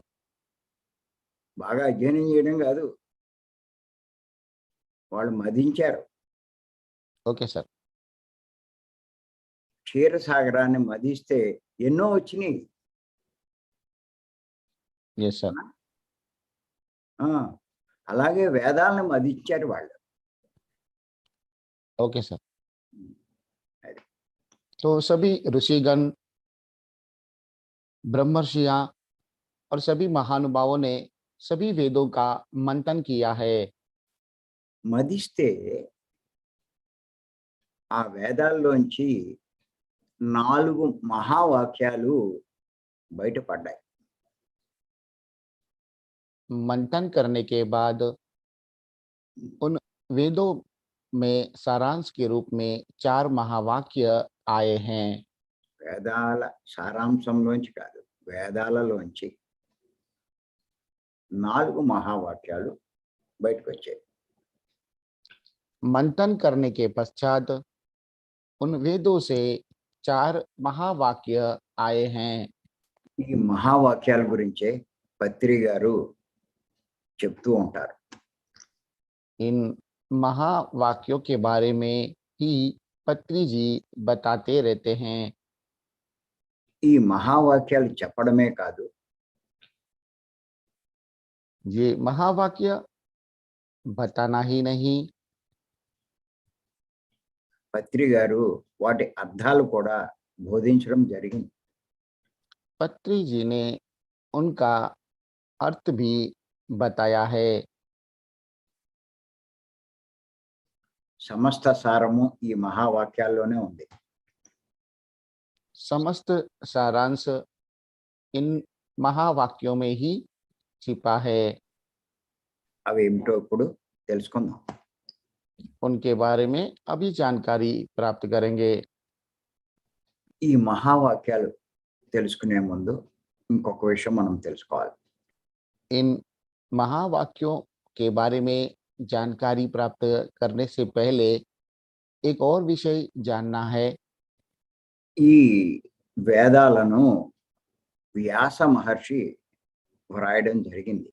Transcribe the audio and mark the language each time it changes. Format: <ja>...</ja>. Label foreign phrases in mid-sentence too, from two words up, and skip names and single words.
<te>బాగా అధ్యయనం చేయడం కాదు, వాళ్ళు మధించారు.</te> <en>OK sir.</en> <te>క్షీరసాగరాన్ని మధిస్తే ఎన్నో వచ్చినాయి.</te> <en>Yes sir.</en> <te>ఆ, అలాగే వేదాలను మధించారు వాళ్ళు.</te> <en>OK sir.</en> <hi>तो सभी ऋषिगण, ब्रह्मर्षियां और सभी महानुभावों ने सभी वेदों का मंथन किया है।</hi> <te>మధిస్తే ఆ వేదాల్లోంచి 4 మహావాక్యాలు బయటపడ్డాయి.</te> <hi>मंथन करने के बाद उन वेदों में सारांश के रूप में 4 महावाक्य आए हैं।</hi> <te>వేదాల సారాంశంలోంచి కాదు, వేదాలలోంచి 4 మహావాక్యాలు బయటకు వచ్చాయి.</te> <hi>मंथन करने के पश्चात उन वेदों से 4 महावाक्य आए हैं।</hi> <te>ఈ మహావాక్యాల గురించే పత్రి గారు చెప్తూ ఉంటారు.</te> <hi>इन महावाक्यों के बारे में ही पत्री जी बताते रहते हैं।</hi> <te>ఈ మహావాక్యాలు చెప్పడమే కాదు,</te> <hi>ये महावाक्य बताना ही नहीं,</hi> <te>పత్రి గారు వాటి అర్థాలు కూడా బోధించడం జరిగింది.</te> <hi>पत्री जी ने उनका अर्थ भी बताया है।</hi> <te>సమస్త సారము ఈ మహావాక్యాల్లోనే ఉంది.</te> <hi>समस्त सारांश इन महावाक्यों में ही छिपा है।</hi> <te>అవి ఏమిటో ఇప్పుడు తెలుసుకుందాం.</te> <hi>उनके बारे में अभी जानकारी प्राप्त करेंगे।</hi> <te>ఈ మహావాక్యాలు తెలుసుకునే ముందు ఇంకొక విషయం మనం తెలుసుకోవాలి.</te> <hi>इन महावाक्यों के बारे में जानकारी प्राप्त करने से पहले एक और विषय जानना है।</hi> <te>ఈ వేదాలను వ్యాస మహర్షి వ్రాయడం జరిగింది.</te>